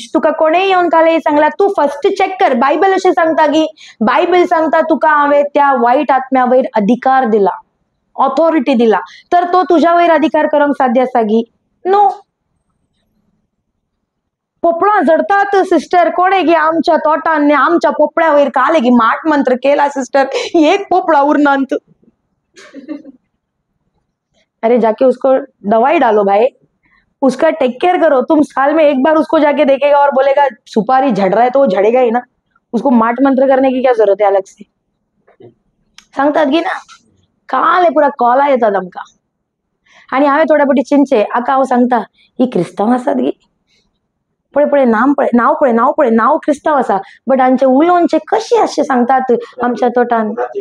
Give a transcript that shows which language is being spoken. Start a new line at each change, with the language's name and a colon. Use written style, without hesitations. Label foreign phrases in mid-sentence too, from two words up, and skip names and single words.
Konkani: तुका कोणेय येऊन काले सांगला तू फर्स्ट चेक कर. बायबल अशें सांगता की, बायबल सांगता तुका हांवें त्या वाईट आत्म्या वयर अधिकार दिला, ऑथॉरिटी दिला, तर तो तुझ्या वयर अधिकार करूंक साध्य आसा गी? नो. पोपळां झडतात सिस्टर, कोणे गी आमच्या तोटान आमच्या पोपळ्या वयर काले गी माट मंत्र केला सिस्टर, एक पोपळा उरनांत.
Hindi: अरे जाके उसको दवाई डालो भाई, उसका
English: take care
Hindi: करो. तुम साल में एक बार उसको जाके देखेगा और बोलेगा सुपारी झड़ रहा है तो वो झड़ेगा ही ना. उसको माट मंत्र करने की क्या जरूरत है अलग से?
Konkani: सांगतात गी ना. काल पुरा कॉला येतात आमकां. आणि हांवें थोड्या फावटी चिंचे आका हांव सांगता ही क्रिस्तांव आसात गी. पळय नाव क्रिस्तांव आसा, बट हांचे उलोवचे कशे अशें सांगतात आमच्या तोटान.